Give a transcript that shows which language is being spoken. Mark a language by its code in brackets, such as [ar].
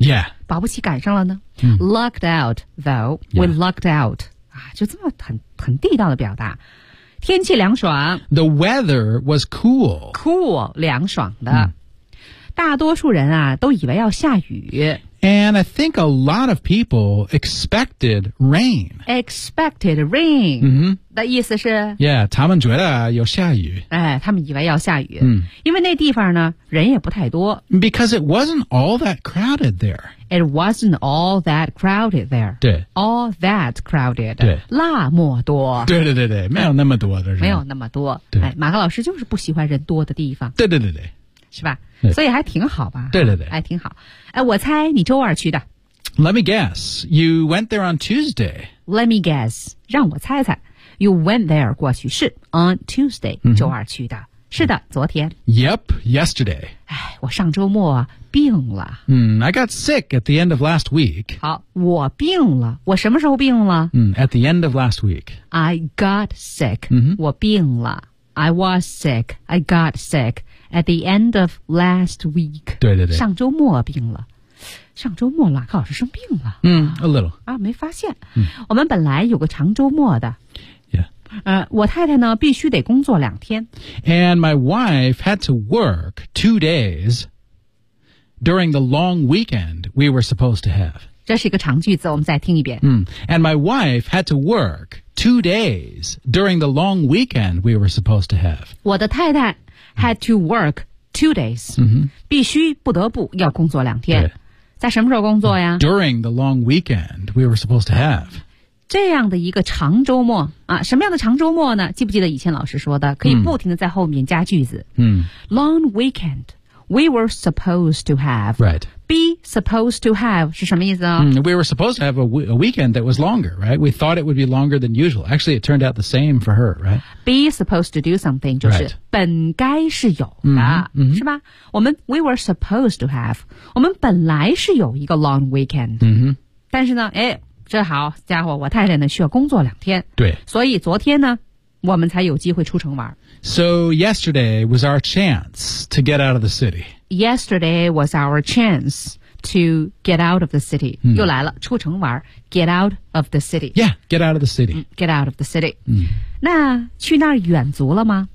[en] Yeah. [zh] 保不齐赶上了呢。 [en] Lucked out, though, we、lucked out. [zh] 啊就这么很地道的表达。天气凉爽。 [en] The weather was cool. [zh] Cool, 凉爽的。大多数人啊都以为要下雨。 [en] And I think a lot of people expected rain. Expected rain. 的意思是 [zh] Yeah, 他们觉得要下雨。哎他们以为要下雨。嗯。因为那地方呢人也不太多。 [en] Because it wasn't all that crowded there. It wasn't all that crowded there. [zh] 对。 [en] All that crowded. [zh] 对。那么多。对对对对没有那么多的人。没有那么多。对。哎马克老师就是不喜欢人多的地方。对对对对。是吧所以还挺好吧对对对还挺好哎，我猜你周二去的 [en] Let me guess You went there on Tuesday Let me guess [zh] 让我猜猜 [en] You went there [zh] 过去是 [en] On Tuesday、 [zh] 周二去的是的昨天 [en] Yep, yesterday [zh] 哎，我上周末病了、 [en] I got sick at the end of last week [zh] 好我病了我什么时候病了、 [en] At the end of last week I got sick、 [zh] 我病了 [en] I was sick I got sickAt the end of last week. [zh] 对对对。上周末病了。上周末了老师生病了。 [en] A little. [zh] 啊没发现。我们本来有个长周末的。我太太呢必须得工作两天。 [en] And my wife had to work 2 days during the long weekend we were supposed to have. [zh] 这是一个长句子我们再听一遍。 [en] And my wife had to work 2 days during the long weekend we were supposed to have. [zh] 我的太太 [en] had to work 2 days.、 Mm-hmm. [zh] 必须不得不要工作两天。对。在什么时候工作呀？ [en] During the long weekend we were supposed to have. [zh] 这样的一个长周末啊，什么样的长周末呢？记不记得以前老师说的，可以不停地在后面加句子。 [en] Mm-hmm. Long weekend we were supposed to have. Right. [zh] Be supposed to have 是什么意思啊、 [en] We were supposed to have a weekend that was longer, right? We thought it would be longer than usual. Actually, it turned out the same for her, right? Be supposed to do something [zh] 就是本该是有的、 [en] mm-hmm. [zh] 是吧我们 [en] We were supposed to have [zh] 我们本来是有一个 long weekend、 [en] mm-hmm. [zh] 但是呢哎，这好家伙我太太呢需要工作两天对所以昨天呢我们才有机会出城玩 [en] So yesterday was our chance to get out of the city Yesterday was our chance to get out of the city.、 Mm. [zh] 又来了，出城玩 [en] get out of the city. Yeah, get out of the city.、 Get out of the city.、 Mm. [zh] 那去那儿远足了吗、